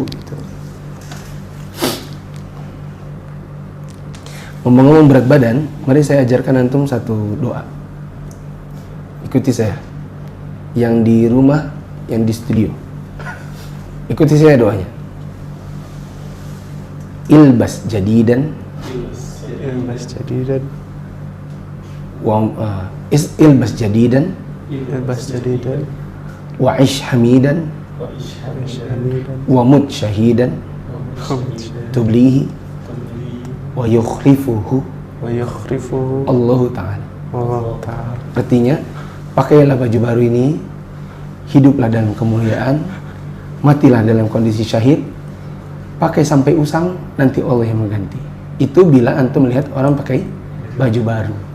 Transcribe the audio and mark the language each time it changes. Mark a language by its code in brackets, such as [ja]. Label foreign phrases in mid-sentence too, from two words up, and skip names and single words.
[id] Gitu. Ngomong-ngomong berat badan, mari saya ajarkan antum satu doa. Ikuti saya. Yang di rumah, yang di studio. Ikuti saya doanya. [ar] البس جديدا البس جديدا وعش حميدا ومت شهيدا تبليه ويخلفه الله تعالى. [id] Artinya, pakailah baju baru ini, hiduplah dalam kemuliaan, matilah dalam kondisi syahid, pakai sampai usang, nanti Allah yang mengganti. Itu bila antum melihat orang pakai baju baru.